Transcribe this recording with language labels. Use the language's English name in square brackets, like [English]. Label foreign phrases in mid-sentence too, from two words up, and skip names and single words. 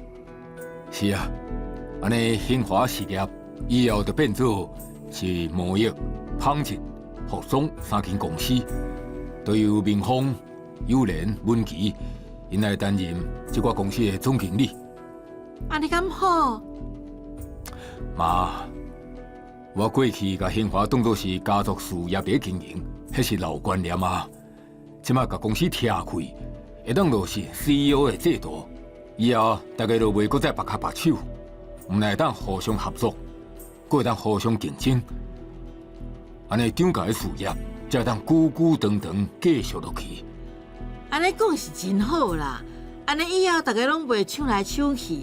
[Min Nan Chinese] 是啊，安尼兴华事业以后就变做是贸易、纺织、服装3间公司，都由明峰、友莲、文琪因来担任这个公司的总经理。啊，你敢好？妈，我过去甲兴华当作是家族事业在经营，迄是老观念啊。即马甲公司拆开，会当落实 CEO 的制度，以后大家就袂搁再白卡白手，毋但会当互相合作，搁会当互相竞争。安尼厂家的事业才会当久久长长继续落去。安尼讲是真好啦，安尼以后大家拢袂抢来抢去。